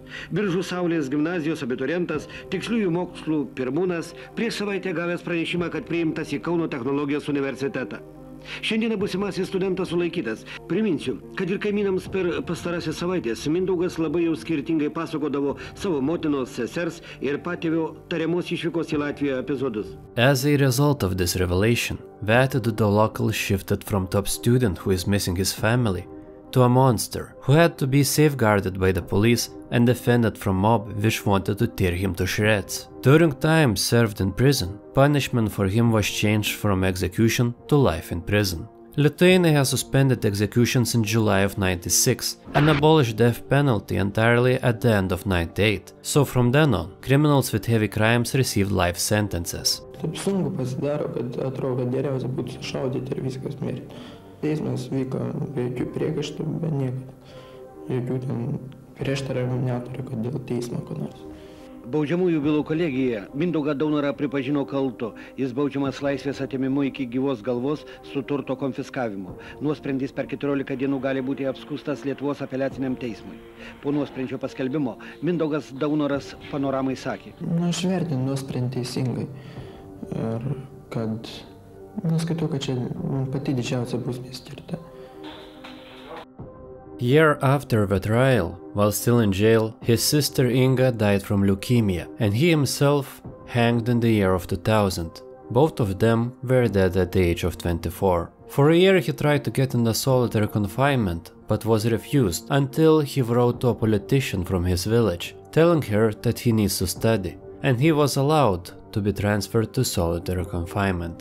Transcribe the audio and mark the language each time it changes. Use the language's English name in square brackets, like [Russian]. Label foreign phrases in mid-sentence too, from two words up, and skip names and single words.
[Lithuanian] Biržų Saulės gimnazijos abiturientas, tiksliųjų mokslų pirmūnas, prieš savaitę gavęs pranešimą, kad priimtas į Kauno technologijos universitetą. Šiandieną būsimasis studentas sulaikytas. Priminsiu, kad ir kaimynams per pastarąsias savaitės Mindaugas labai jau skirtingai pasakodavo savo motinos, sesers ir patėvio tariamos išvykos į Latviją epizodus. [English] As a result of this revelation, the attitude of locals shifted from top student who is missing his family to a monster who had to be safeguarded by the police and defended from mob which wanted to tear him to shreds. During time served in prison, punishment for him was changed from execution to life in prison. Lithuania has suspended executions in July of 96 and abolished death penalty entirely at the end of 98. So from then on, criminals with heavy crimes received life sentences. [Lithuanian] Taip sunku pasidaro, kad atrodo, kad geriausia būtų sušaudyti ir viskas mirti. Teismas vyko be jokių priekaištų, be nieko. Jokių ten prieštaravimų neturi, kad dėl teismo ko nors. Baudžiamųjų bylų kolegija Mindaugą Daunorą pripažino kaltu. Jis baudžiamas laisvės atėmimu iki gyvos galvos su turto konfiskavimu. Nuosprendis per 14 dienų gali būti apskųstas Lietuvos apeliaciniam teismui. Po nuosprendžio paskelbimo Mindaugas Daunoras Panoramai sakė: Aš vertinu nuosprendį teisingai. Ir kad, skaitau, kad čia pati didžiausia bausmė skirta. [English] Year after the trial, while still in jail, his sister Inga died from leukemia, and he himself hanged in the year of 2000. Both of them were dead at the age of 24. For a year he tried to get into solitary confinement, but was refused until he wrote to a politician from his village, telling her that he needs to study, and he was allowed to be transferred to solitary confinement.